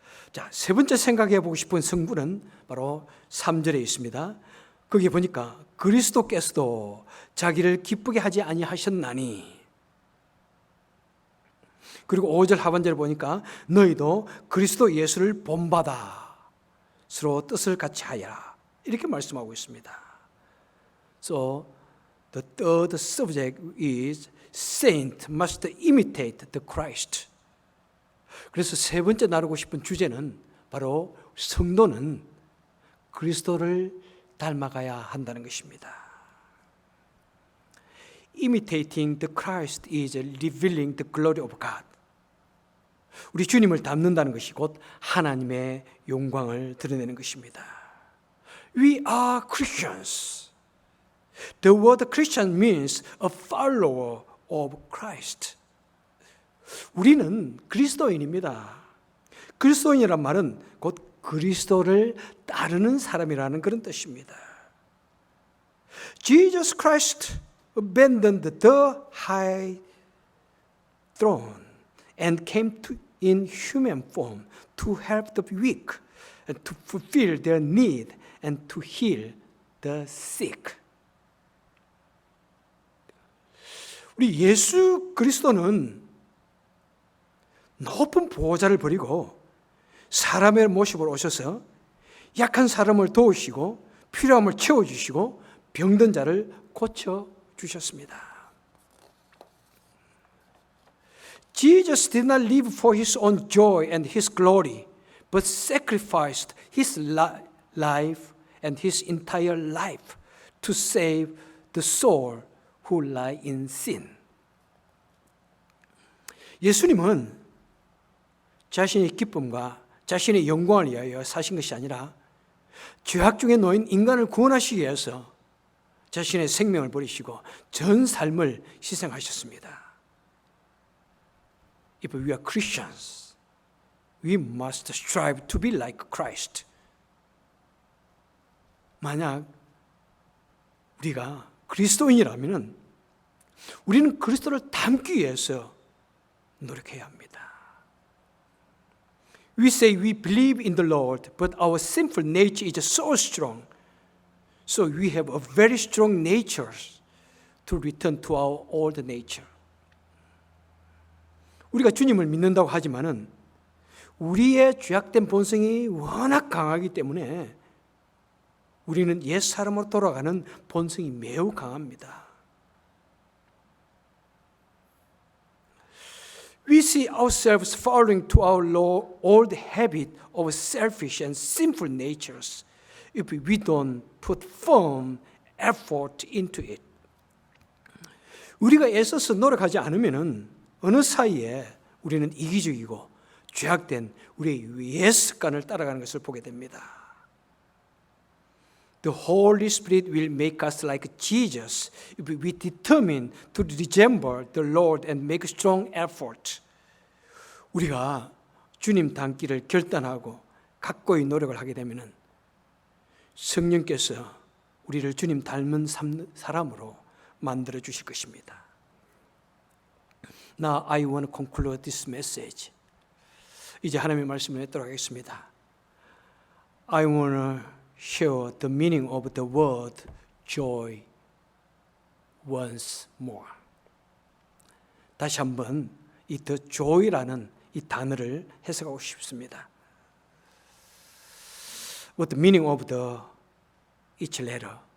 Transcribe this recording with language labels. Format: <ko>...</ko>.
<ko>자, 세 번째 생각해 보고 싶은 성분은 바로 3절에 있습니다. 거기 보니까 그리스도께서도 자기를 기쁘게 하지 아니하셨나니. 그리고 5절 하반절을 보니까 너희도 그리스도 예수를 본받아 서로 뜻을 같이 하여라. 이렇게 말씀하고 있습니다.</ko> <en>So the third subject is saint must imitate the Christ.</en> <ko>그래서 세 번째 나누고 싶은 주제는 바로 성도는 그리스도를 닮아가야 한다는 것입니다.</ko> <en>Imitating the Christ is revealing the glory of God.</en> <ko>우리 주님을 닮는다는 것이 곧 하나님의 영광을 드러내는 것입니다.</ko> <en>We are Christians. The word Christian means a follower of Christ.</en> <ko>우리는 그리스도인입니다. 그리스도인이란 말은 곧 그리스도를 따르는 사람이라는 그런 뜻입니다.</ko> <en>Jesus Christ abandoned the high throne and came in human form to help the weak and to fulfill their need and to heal the sick.</en> <ko>우리 예수 그리스도는 높은 보호자를 버리고 사람의 모습으로 오셔서 약한 사람을 도우시고 필요함을 채워주시고 병든 자를 고쳐주셨습니다.</ko> <en>Jesus did not live for his own joy and his glory, but sacrificed his life and his entire life to save the soul who lie in sin.</en> <ko>예수님은 자신의 기쁨과 자신의 영광을 위하여 사신 것이 아니라 죄악 중에 놓인 인간을 구원하시기 위해서 자신의 생명을 버리시고 전 삶을 희생하셨습니다.</ko> <en>If we are Christians, we must strive to be like Christ.</en> <ko>만약 우리가 그리스도인이라면 우리는 그리스도를 닮기 위해서 노력해야 합니다.</ko> <en>We say we believe in the Lord, but our sinful nature is so strong. So we have a very strong nature to return to our old nature.</en> <ko>우리가 주님을 믿는다고 하지만은 우리의 죄악된 본성이 워낙 강하기 때문에 우리는 옛 사람으로 돌아가는 본성이 매우 강합니다.</ko> <en>We see ourselves falling to our old habit of selfish and sinful natures if we don't put firm effort into it.</en> <ko>우리가 애써서 노력하지 않으면은 어느 사이에 우리는 이기적이고 죄악된 우리의 옛 습관을 따라가는 것을 보게 됩니다.</ko> <en>The Holy Spirit will make us like Jesus if we determine to resemble the Lord and make strong effort.</en> <ko>우리가 주님 닮기를 결단하고 각고의 노력을 하게 되면은 성령께서 우리를 주님 닮은 사람으로 만들어 주실 것입니다.</ko> <en>Now I want to conclude this message.</en> <ko>이제 하나님의 말씀을 맺도록 하겠습니다.</ko> <en>I want to share the meaning of the word joy once more.</en> <ko>다시 한번 이 the joy라는 이 단어를 해석하고 싶습니다.</ko> <en>What the meaning of the each letter.</en>